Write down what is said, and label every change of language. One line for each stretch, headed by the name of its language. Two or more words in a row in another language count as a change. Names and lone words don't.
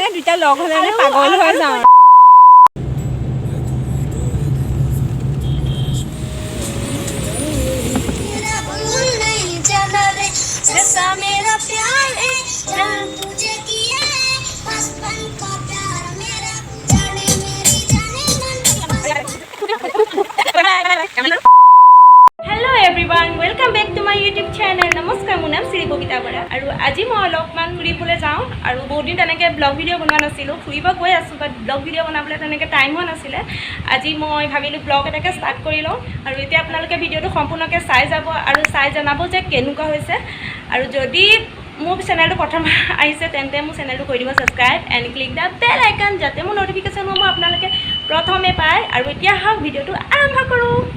Assamese: দুইটা লগ হ'লে মানে পাগল হৈ যাওঁ।
Hindi: जैसा मेरा प्यार है जान तुझे किया है बचपन का प्यार मेरा जाने मेरी जाने मन
English: hello everyone welcome back to my YouTube channel
Assamese: नमस्कार মোৰ নাম শ্ৰী ববিতা বৰা আৰু আজি মই অলপমান ঘূৰিবলৈ যাওঁ আৰু বহুত দিন তেনেকৈ
English: vlog video'
Assamese: বনোৱা নাছিলোঁ ফুৰিব গৈ আছোঁ বাট
English: vlog video'
Assamese: বনাবলৈ তেনেকৈ টাইম হোৱা নাছিলে আজি মই ভাবিলোঁ ব্লগ এটাকে ষ্টাৰ্ট কৰি লওঁ আৰু এতিয়া আপোনালোকে ভিডিঅ'টো সম্পূৰ্ণকৈ চাই যাব আৰু চাই জনাব যে কেনেকুৱা হৈছে আৰু যদি মোৰ চেনেলটো প্ৰথম আহিছে তেন্তে মোৰ চেনেলটো কৰি দিব
English: subscribe and click the bell icon
Assamese: যাতে মোৰ ন'টিফিকেশ্যনসমূহ আপোনালোকে প্ৰথমে পায় আৰু এতিয়া আহক ভিডিঅ'টো আৰম্ভ কৰোঁ।